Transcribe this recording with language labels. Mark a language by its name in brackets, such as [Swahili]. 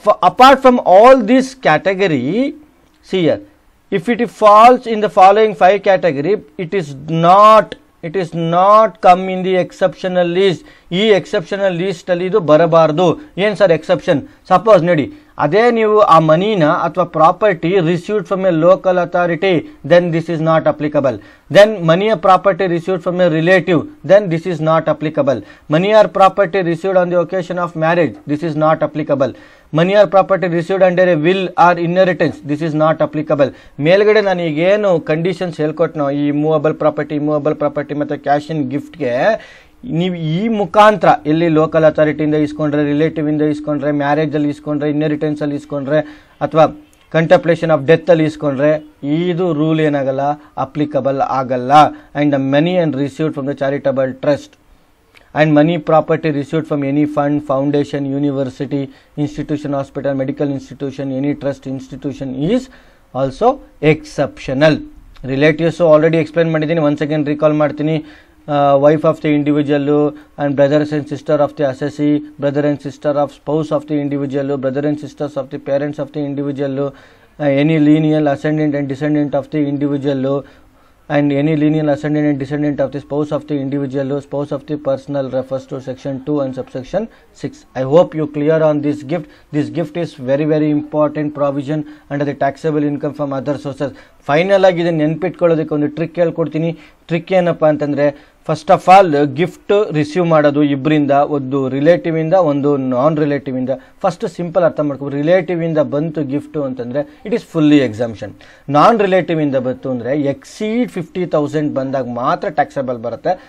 [English] Apart from all this category, see here, if it falls in the following 5 category, it is not come in the exceptional list. [Kannada] ಈ exceptional list ಅಲ್ಲಿ ಇದು ಬರಬಾರದು. ಏನು sir exception? Suppose ನೋಡಿ ಅದೇ ನೀವು ಆ ಮನಿನ ಅಥವಾ [English] Property received from a local authority, then this is not applicable. Then money or property received from a relative, then this is not applicable. Money or property received on the occasion of marriage, this is not applicable. Money or property received under a will or inheritance, this is not applicable. [Kannada] ಮೇಲ್ಗಡೆ ನಾನು ಈಗೇನು conditions ಹೇಳ್ಕೊಟ್ನೋ, ಈ movable property ಮತ್ತು cash in ಗಿಫ್ಟ್ಗೆ, ನೀವು ಈ ಮುಖಾಂತರ ಎಲ್ಲಿ local ಅಥಾರಿಟಿಯಿಂದ ಇಸ್ಕೊಂಡ್ರೆ, relative ಇಂದ ಇಸ್ಕೊಂಡ್ರೆ, ಮ್ಯಾರೇಜ್ ಅಲ್ಲಿ ಇಸ್ಕೊಂಡ್ರೆ, ಇನ್ಹೆರಿಟೆನ್ಸ್ ಅಲ್ಲಿ ಇಸ್ಕೊಂಡ್ರೆ, ಅಥವಾ ಕಂಟೆಂಪ್ಲೇಷನ್ ಆಫ್ ಡೆತ್ ಅಲ್ಲಿ ಇಸ್ಕೊಂಡ್ರೆ, ಇದು ರೂಲ್ ಏನಾಗಲ್ಲ, ಅಪ್ಲಿಕಬಲ್ ಆಗಲ್ಲ. [English] And the money and received from the charitable trust and money property received from any fund, foundation, university, institution, hospital, medical institution, any trust institution is also exceptional. Relatives already explain ಮಾಡಿದ್ದೀನಿ, once again recall ಮಾಡ್ತೀನಿ. Wife of the individual and brothers and sister of the assessee, brother and sister of spouse of the individual, brother and sisters of the parents of the individual, any lineal ascendant and descendant of the individual, and any lineal ascendant and descendant of the spouse of the individual, spouse of the personal refers to section 2 and subsection 6. I hope you clear on this gift. This gift is very important provision under the taxable income from other sources. [Kannada] Final ಆಗಿ ಇದನ್ನು ನೆನ್ಪಿಟ್ಕೊಳ್ಳೋದಕ್ಕೆ ಒಂದು trick ಹೇಳ್ಕೊಡ್ತೀನಿ. Trick ಏನಪ್ಪ ಅಂತಂದರೆ, [English] first of all [Kannada] gift receive ಮಾಡೋದು ಇಬ್ಬರಿಂದ, ಒಂದು relative ಇಂದ, ಒಂದು ನಾನ್ ರಿಲೇಟಿವ್ ಇಂದ. ಫಸ್ಟ್ ಸಿಂಪಲ್ ಅರ್ಥ ಮಾಡ್ಕೊ, ರಿಲೇಟಿವ್ ಇಂದ ಬಂತು ಗಿಫ್ಟು ಅಂತಂದರೆ [English] It is fully exemption. [Kannada] Non relative ಇಂದ ಬಂತು ಅಂದರೆ ಎಕ್ಸೀಡ್ 50,000 ಬಂದಾಗ ಮಾತ್ರ ಟ್ಯಾಕ್ಸಬಲ್ ಬರುತ್ತೆ.